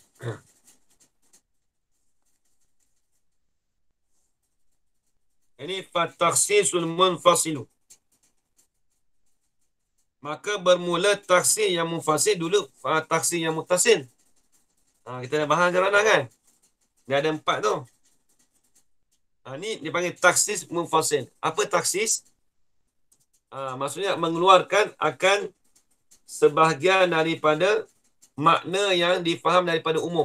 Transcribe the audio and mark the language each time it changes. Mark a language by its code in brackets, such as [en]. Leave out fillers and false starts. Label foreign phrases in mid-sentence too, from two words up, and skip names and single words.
[ar] Ini فالتخصيص المنفصل. [ms] Maka bermula taksir yang munfasil dulu taksir yang muttasil. Kita dah bahas jalan kan? Dia ada 4 tu. Ni dipanggil [ar] تخصيص منفصل. [ms] Apa taksis? Maksudnya mengeluarkan akan sebahagian daripada makna yang difaham daripada umum.